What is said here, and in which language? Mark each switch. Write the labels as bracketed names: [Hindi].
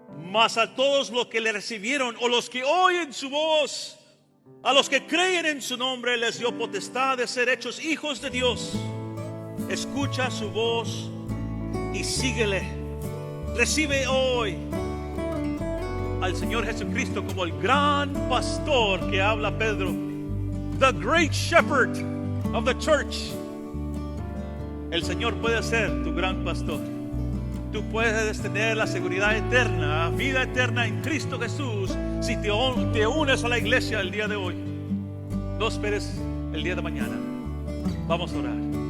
[Spanish] Mas a todos los que le recibieron, o los que oyen su voz, a los que creen en su nombre, les dio potestad de ser hechos hijos de Dios. Escucha su voz y síguele. Recibe hoy al Señor Jesucristo como el gran pastor que habla Pedro. [English] The great shepherd of the church. [Spanish] El Señor puede ser tu gran pastor. Tú puedes tener la seguridad eterna, vida eterna en Cristo Jesús, si te unes a la iglesia el día de hoy. No esperes el día de mañana. Vamos a orar.